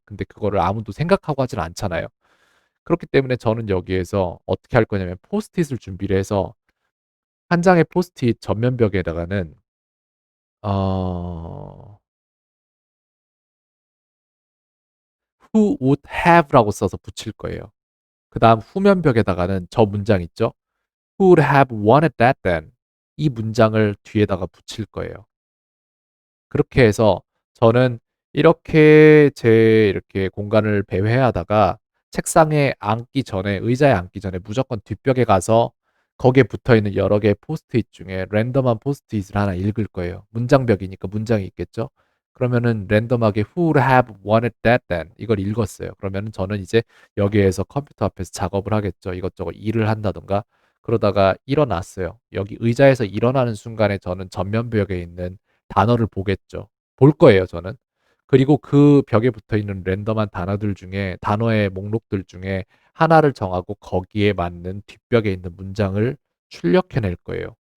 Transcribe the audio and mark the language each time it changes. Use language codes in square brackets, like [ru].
[ko] 근데 그거를 아무도 생각하고 하진 않잖아요. 그렇기 때문에 저는 여기에서 어떻게 할 거냐면 포스트잇을 준비를 해서 한 장의 포스트잇 전면벽에다가는 어 [en] who would have [ko] 라고 써서 붙일 거예요. 그다음 후면벽에다가는 저 문장 있죠? [en] Who would have wanted that then? [ko] 이 문장을 뒤에다가 붙일 거예요. 그렇게 해서 저는 이렇게 공간을 배회하다가 책상에 앉기 전에, 의자에 앉기 전에 무조건 뒷벽에 가서 거기에 붙어 있는 여러 개의 포스트잇 중에 랜덤한 포스트잇을 하나 읽을 거예요. 문장벽이니까 문장이 있겠죠? 그러면은 랜덤하게 [en] who would have wanted that then [ko] 이걸 읽었어요. 그러면은 저는 이제 여기에서 컴퓨터 앞에서 작업을 하겠죠. 이것저것 일을 한다던가 그러다가 일어났어요. 여기 의자에서 일어나는 순간에 저는 전면벽에 있는 단어를 보겠죠. 볼 거예요, 저는. 그리고 그 벽에 붙어 있는 랜덤한 단어들 중에, 단어의 목록들 중에 하나를 정하고 거기에 맞는 뒷벽에 있는 문장을 출력해낼 거예요.